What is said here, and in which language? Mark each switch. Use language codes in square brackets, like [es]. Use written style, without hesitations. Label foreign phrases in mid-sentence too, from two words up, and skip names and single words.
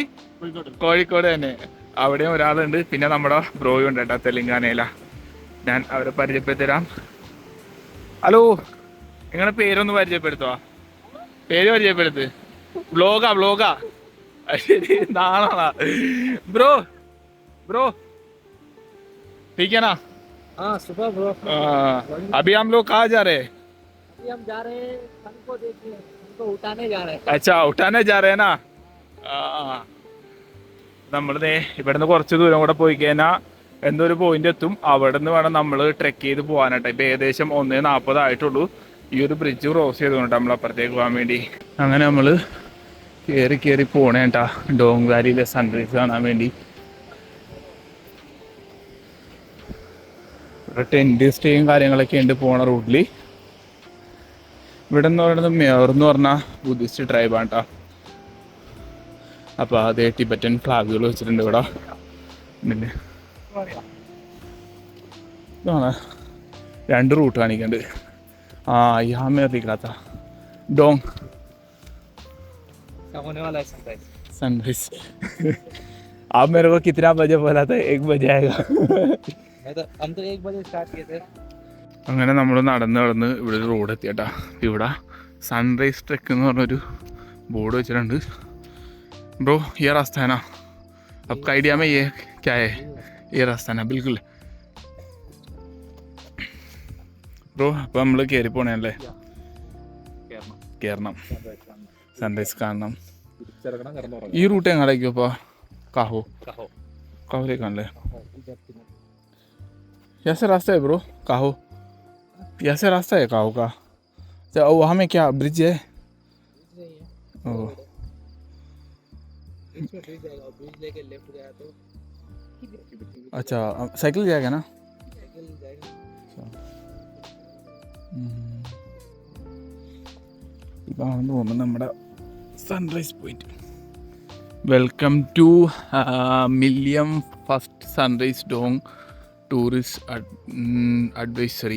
[ml] കോഴിക്കോട് തന്നെ. അവിടെയും ഒരാളുണ്ട്. പിന്നെ നമ്മുടെ ബ്രോയും ഉണ്ട് കേട്ടോ, തെലങ്കാനയില. ഞാൻ അവരെ പരിചയപ്പെടുത്തരാം. ഹലോ, നിങ്ങളുടെ പേരൊന്ന് പരിചയപ്പെടുത്തുവാ. പേര് പരിചയപ്പെടുത്ത്. വ്ലോഗാ. ശരി, നാളാ. ബ്രോ [hi] ठीक है ना? हाँ सुबह ब्रो। अभी हम लोग कहाँ जा रहे हैं? अभी हम जा रहे हैं सन को देखने, सन को उठाने जा रहे हैं। अच्छा, उठाने जा रहे हैं ना? [ml] നമ്മൾ ഇവിടുന്ന് കുറച്ച് ദൂരം കൂടെ പോയി കഴിഞ്ഞാൽ എന്തോ ഒരു പോയിന്റ് എത്തും. അവിടെ നിന്ന് വേണം നമ്മൾ ട്രെക്ക് ചെയ്ത് പോകാനായിട്ട്. ഇപ്പം ഏകദേശം 1:40 ആയിട്ടുള്ളൂ. ഈ ഒരു [en] bridge cross [ml] ചെയ്തുകൊണ്ട് നമ്മൾ അപ്പുറത്തേക്ക് പോകാൻ വേണ്ടി. അങ്ങനെ നമ്മൾ കയറി പോണേട്ടാ ഡോങ് വാലിയിലെ സൺറൈസ് കാണാൻ വേണ്ടി. ഇവിടെ [en] tent stay [ml] കാര്യങ്ങളൊക്കെ ഉണ്ട് പോണ റൂട്ടിൽ. ഇവിടെ എന്ന് പറയുന്നത് മേർ എന്ന് പറഞ്ഞാൽ [en] Buddhist tribe [ml] കേട്ടോ. അപ്പോൾ അതേ [en] Tibetan flags [ml] വെച്ചിട്ടുണ്ട് ഇവിടെ. ഇതാണ് 2 റൂട്ട് കാണിക്കുന്നുണ്ട്. [hi] यहाँ में दिख रहा था डोंग होने वाला है सनराइज. आप मेरे को कितना बजे बोला था? 1 बजे आएगा. हम तो 1 बजे स्टार्ट किए थे. [ml] അങ്ങനെ നമ്മൾ നടന്ന് ഇവിടെ ഒരു റോഡ് എത്തിയട്ടാ. ഇവിടെ [en] sunrise trek [ml] എന്ന് പറഞ്ഞൊരു ബോർഡ് വെച്ചിട്ടുണ്ട്. ബ്രോ, [hi] ये रास्ता है ना? आपका आइडिया में ये क्या है? ये रास्ता है ना? बिल्कुल ബ്രോ. [ml] അപ്പോൾ നമ്മൾ കയറി പോണല്ലേ, കയറണം, സൺറൈസ് കാണണം. ഈ റൂട്ട് എങ്ങാടേക്കും അപ്പോൾ? കാഹോലേക്കാണല്ലേ? [hi] ऐसे रास्ता है ब्रो काहो? ऐसे रास्ता है काहो का? अच्छा, वहाँ में क्या ब्रिज है? ओह, ब्रिज लेके लेफ्ट गया तो अच्छा, साइकिल जाएगा ना? [ml] ഇതാണ് തോന്നുന്നു നമ്മുടെ [en] sunrise point. Welcome to Millyam first sunrise Dong tourist advisory.